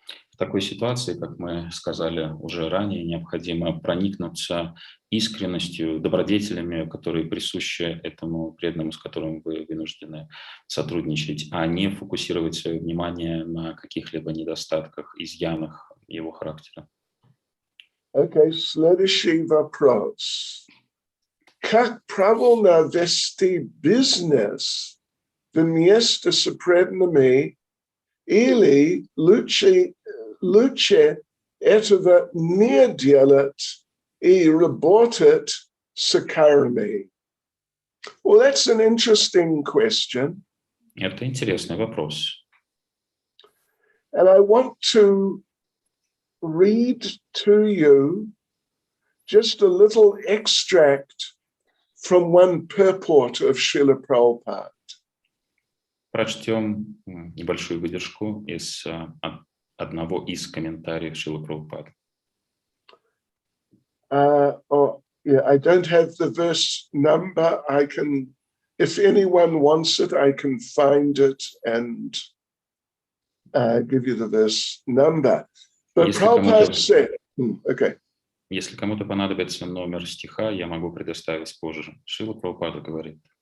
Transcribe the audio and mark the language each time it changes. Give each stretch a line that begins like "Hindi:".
Russian: В такой ситуации, как мы сказали уже ранее, необходимо проникнуться искренностью, добродетелями, которые присущи этому преданному, с которым вы вынуждены сотрудничать, а не фокусировать свое внимание на каких-либо недостатках, изъянах его характера. Okay, следующий вопрос. Как правильно вести бизнес вместе с преданными или лучше этого не делать и работать с кармой?
English: Well, that's an interesting question.
Russian: Это интересный вопрос.
English: And I want to read to you just a little extract from one purport of Srila Prabhupada.
Russian: Прочтем небольшую выдержку из одного из комментариев Шрилы Прабхупады.
English: I don't have the verse number. I can, if anyone wants it, I can find it and give you the verse number. But Prabhupada said, okay.
Russian: Если кому-то понадобится номер стиха, я могу предоставить позже. Шрила Прабхупада говорит.